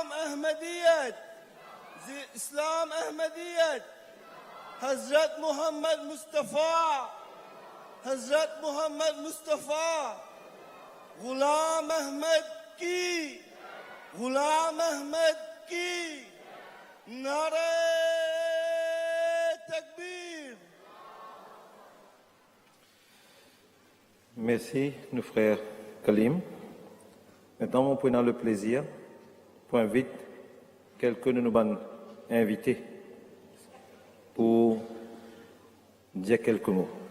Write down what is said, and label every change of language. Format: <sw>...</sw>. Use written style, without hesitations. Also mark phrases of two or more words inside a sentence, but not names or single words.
<ur>احمدیت، اسلام احمدیت، حضرت محمد مصطفیٰ، حضرت محمد مصطفیٰ، غلام احمد کی، غلام احمد کی، نعرہ تکبیر۔</ur> <fr>Merci, nos frères Kalim. Maintenant, on prend le plaisir pour inviter quelques de nos invités pour dire quelques mots.</fr>